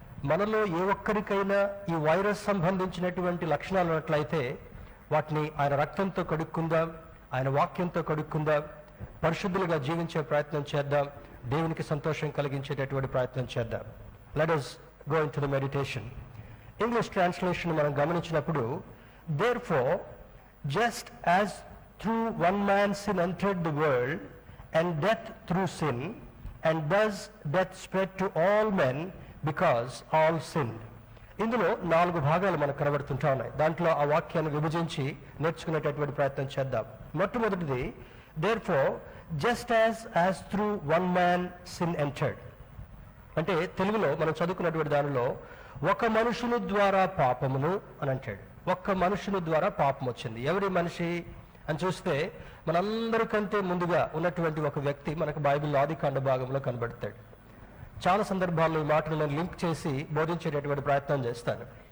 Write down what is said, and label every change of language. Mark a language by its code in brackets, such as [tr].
[te] మనలో ఏ ఒక్కరికైనా ఈ వైరస్ సంబంధించినటువంటి లక్షణాలు ఉన్నట్లయితే వాటిని ఆయన రక్తంతో కడుక్కుందాం, ఆయన వాక్యంతో కడుక్కుందాం, పరిశుద్ధులుగా జీవించే ప్రయత్నం చేద్దాం, దేవునికి సంతోషం కలిగించేటటువంటి ప్రయత్నం చేద్దాం. [en] Let us go into the meditation. [te] English translation మనం గమనించినప్పుడు, [en] therefore just as through one man sin entered the world and death through sin, and thus death spread to all men because all sinned. [te] ఇందులో 4 భాగాలు మనకు కనబడుతుంటా ఉన్నాయి. దాంట్లో ఆ వాక్యాన్ని విభజించి నేర్చుకునేటటువంటి ప్రయత్నం చేద్దాం. [en] మొట్టమొదటిది, therefore just as through one man sin entered. [te] అంటే తెలుగులో మనం చదువుకున్నటువంటి దానిలో ఒక మనుషుని ద్వారా పాపమును అని అంటాడు. ఒక్క మనుషుని ద్వారా పాపం వచ్చింది. ఎవరి మనిషి అని చూస్తే మనందరికంటే ముందుగా ఉన్నటువంటి ఒక వ్యక్తి మనకు బైబిల్ ఆదికాండ భాగంలో కనబడతాడు. చాలా సందర్భాల్లో ఈ మాటలు నేను లింక్ చేసి బోధించేటటువంటి ప్రయత్నం చేస్తాను.